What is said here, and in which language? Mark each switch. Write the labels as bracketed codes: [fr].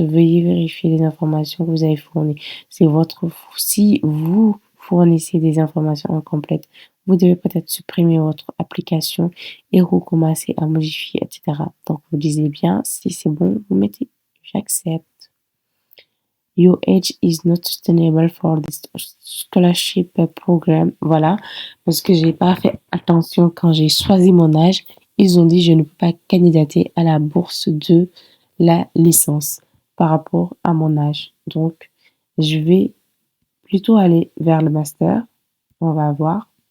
[fr] Veuillez vérifier les informations que vous avez fournies. Si vous fournissez des informations incomplètes, vous devez peut-être supprimer votre application et recommencer à modifier, etc. Donc, vous disiez bien, si c'est bon, vous mettez j'accepte. [en] Your age is not sustainable for this scholarship program. [fr] Voilà, parce que j'ai pas fait attention quand j'ai choisi mon âge. Ils ont dit je ne peux pas candidater à la bourse de la licence par rapport à mon âge. Donc, je vais plutôt aller vers le master. On va voir.